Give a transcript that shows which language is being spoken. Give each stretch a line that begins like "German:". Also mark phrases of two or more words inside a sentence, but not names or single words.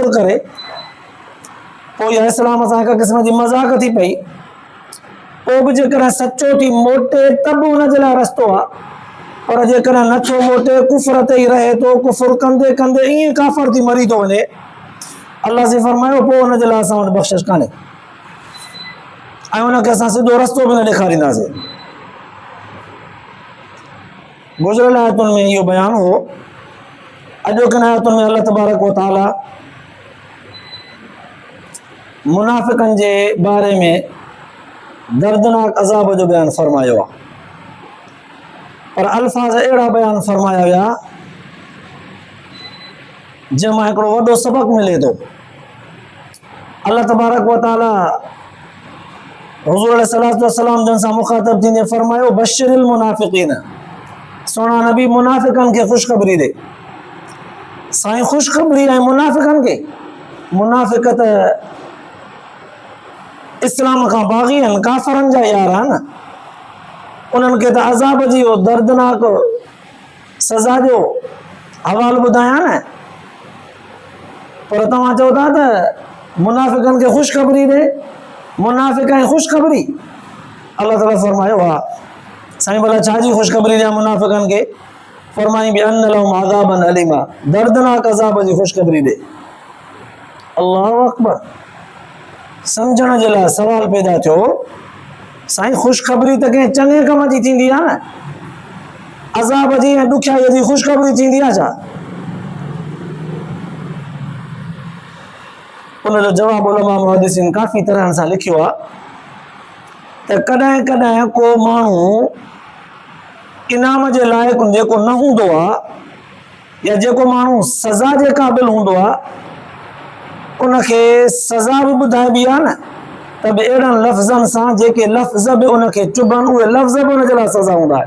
Sindhi: करे पोइ इहा इस्लाम सां हिकु क़िस्म जी मज़ाक थी पई पोइ बि जेकॾहिं सचो थी मोटे त बि हुनजे लाइ रस्तो आहे पर जेकॾहिं नथो मोटे कुफ्र ते ई रहे थो कुफ्र कंदे कंदे ईअं काफ़िर थी मरी थो वञे अल्लाह से फरमायो पोइ हुनजे लाइ असां वटि बख़्शिश कान्हे ऐं हुनखे असां सिधो रस्तो बि न ॾेखारींदासीं। गुज़िरियल आयतुनि में इहो बयानु हो। अॼोकनि आयतुनि में
Arabic: الله تبارك وتعالى
Sindhi: मुनाफ़िक़नि जे बारे में दर्दनाक अज़ाब जो बयानु फरमायो आहे पर अल्फाज़ अहिड़ा बयानु फरमाया विया जंहिंमां हिकिड़ो वॾो सबक़ मिले थो।
Arabic: الله تبارك وتعالى
Sindhi: हुज़ूर
Arabic: عليه الصلاة والسلام
Sindhi: जन सां मुख़ातब थींदे फरमायो
Arabic: بشر المنافقين
Sindhi: सोना नबी मुनाफ़िक़नि खे ख़ुशख़बरी ॾे। साईं ख़ुशख़बरी ऐं मुनाफ़िक़नि खे मुनाफ़िक़ त इस्लाम खां बाग़ी आहिनि काफ़िरनि जा यार आहिनि उन्हनि खे त अज़ाब जी दर्दनाक सज़ा जो हवालो ॿुधायां न पर तव्हां चओ था त मुनाफ़िक़नि खे ख़ुशख़बरी ॾे मुनाफ़िक़ ऐं ख़ुशख़बरी अल्लाह ताला फरमायो हा साईं भला छा जी ख़ुशख़बरी ॾियां मुनाफ़िक़नि खे फरमाई बि
Arabic: أن لهم عذابا أليما
Sindhi: दर्दनाक अज़ाब जी ख़ुशख़बरी ॾे।
Arabic: الله أكبر.
Sindhi: सम्झण जे लाइ सवाल पैदा थियो साईं ख़ुशख़बरी त कंहिं चङे कम जी थींदी आहे न अज़ाब जी ऐं ॾुखियाईअ जी ख़ुशख़बरी थींदी आहे छा? उनजो जवाबु उलमा मुहद्दिसीन काफ़ी तरह सां लिखियो आहे त कॾहिं कॾहिं को माण्हू इनाम जे लाइक़ु जेको न हूंदो आहे या जेको माण्हू सज़ा जे क़ाबिल हूंदो आहे उनखे सज़ा बि ॿुधाइबी आहे न त बि अहिड़नि लफ़्ज़नि सां जेके लफ़्ज़ बि उनखे चुभनि उहे लफ़्ज़ बि उनजे लाइ सज़ा हूंदा आहिनि।